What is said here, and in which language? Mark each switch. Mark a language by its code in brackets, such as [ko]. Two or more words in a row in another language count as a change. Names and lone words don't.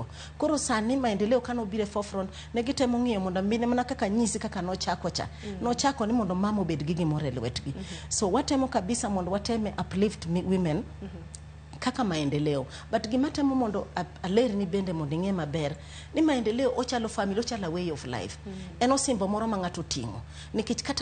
[luo] Koro sani maendeleo kano bire forefront ne gitemo ng'iyo mondo mine mana kaka nyisi kaka nochako ni mondo mama obed gi gimoro e lwetgi. So watemo kabisa mondo wateme [en] uplift women [luo] kaka maendeleo, but gimatemo mondo aler ni bende mondo ing'e maber ni maendeleo ochalo family, ochalo [en] way of life. [luo] En osimbo moro ma ng'ato ting'o nikech kata